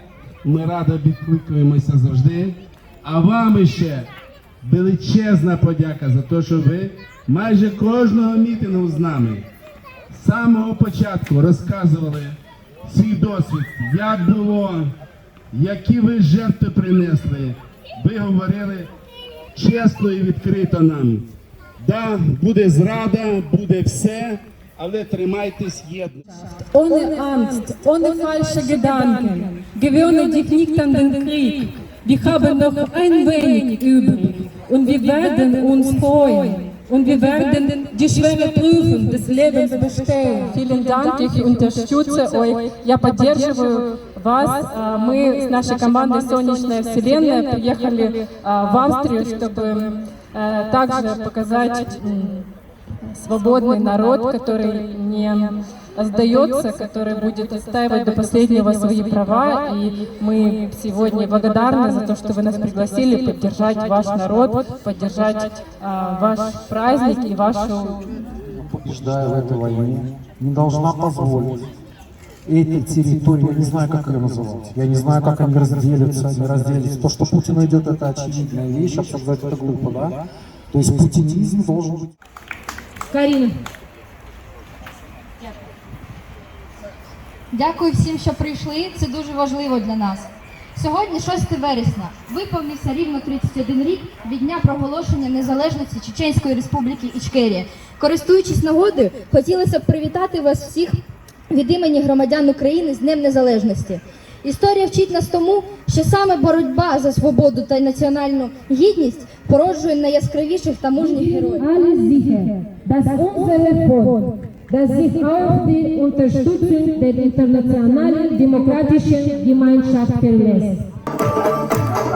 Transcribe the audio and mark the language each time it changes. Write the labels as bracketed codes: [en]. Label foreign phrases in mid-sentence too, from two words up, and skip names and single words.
[uk] Ми радо відкликуємося завжди. А вам ще величезна подяка за те, що ви майже кожного мітингу з нами з самого початку розказували свій досвід, як було, які ви жертви принесли. Ви говорили чесно і відкрито нам. Да, буде зрада, буде все, але тримайтесь єдно. [de] Ohne Angst, ohne falsche Gedanken, gewöhne dich nicht an den Krieg. Wir haben noch ein wenig übrig und wir werden uns freuen und wir werden die schwere Prüfung des Lebens bestehen. Vielen Dank, ich unterstütze euch, [ru] я поддерживаю вас. Мы с нашей командой «Солнечная вселенная» приехали в Австрию, чтобы также показать свободный народ, который не сдается, который будет отстаивать до последнего свои права. И мы сегодня благодарны за то, что вы нас пригласили поддержать ваш народ, поддержать ваш праздник и вашу... Побеждая в этой войне, не должна позволить эти территории, я не знаю, как ее называть, я не знаю, как они разделятся, не разделятся. То, что Путин идет, это очевидная вещь, обсуждать это глупо, да? То есть путинизм должен быть... Карина. [uk] Дякую всім, що прийшли. Це дуже важливо для нас. Сьогодні 6 вересня. Виповнився рівно 31 рік від дня проголошення незалежності Чеченської Республіки Ічкерія. Користуючись нагодою, хотілося б привітати вас всіх від імені громадян України з Днем Незалежності. Історія вчить нас тому, що саме боротьба за свободу та національну гідність породжує найяскравіших та мужніх героїв. [de] Dass sich auf die Unterstützung der internationalen demokratischen Gemeinschaft verlässt.